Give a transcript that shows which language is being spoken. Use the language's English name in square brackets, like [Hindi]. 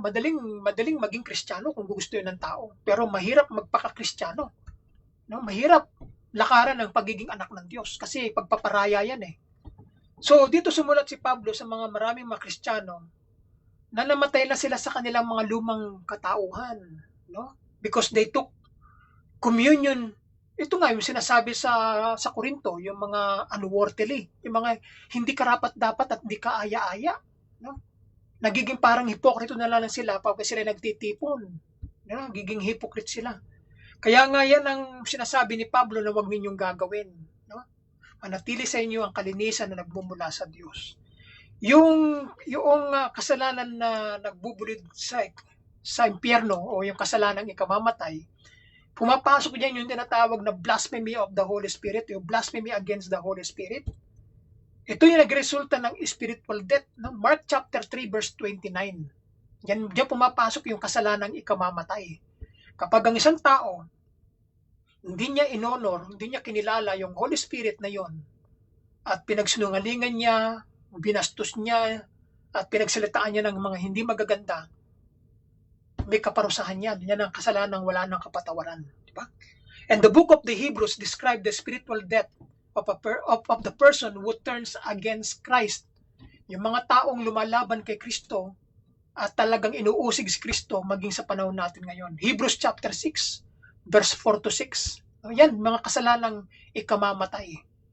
[Filipino] Madaling maging Kristiyano kung gusto 'yun ng tao. Pero mahirap magpaka-Kristiyano. No, mahirap lakaran ng pagiging anak ng Diyos kasi pagpaparaya 'yan eh. So dito sumulat si Pablo sa mga maraming mga Kristiyano na namatay na sila sa kanilang mga lumang katauhan, no? [English] Because they took communion. [Filipino] Ito nga yung sinasabi sa Korinto, yung mga unworthily, yung mga hindi karapat-dapat at hindi kaaya-aya, no? Nagiging parang hipokrito na lang sila pag sila nagtitipon. No? Nagiging hypocrite sila. Kaya nga yan ang sinasabi ni Pablo na huwag ninyong gagawin. No? Manatili sa inyo ang kalinisan na nagbumula sa Diyos. Yung kasalanan na nagbubulid sa impyerno o yung kasalanang ikamamatay, pumapasok diyan yung tinatawag na blasphemy of the Holy Spirit, yung blasphemy against the Holy Spirit. Ito yung nagresulta ng spiritual death. No? Mark chapter 3 verse 29. Diyan pumapasok yung kasalanang ikamamatay. Kapag ang isang tao, hindi niya inonor, hindi niya kinilala yung Holy Spirit na yon, at pinagsinungalingan niya, binastos niya, at pinagsalitaan niya ng mga hindi magaganda, may kaparusahan yan. Yan ang kasalanang wala ng kapatawaran. Diba? [English] And the book of the Hebrews describe the spiritual death of the person who turns against Christ. [Filipino] Yung mga taong lumalaban kay Kristo at talagang inuusig si Kristo maging sa panahon natin ngayon. Hebrews chapter 6, verse 4 to 6. Yan, mga kasalanang ikamamatay.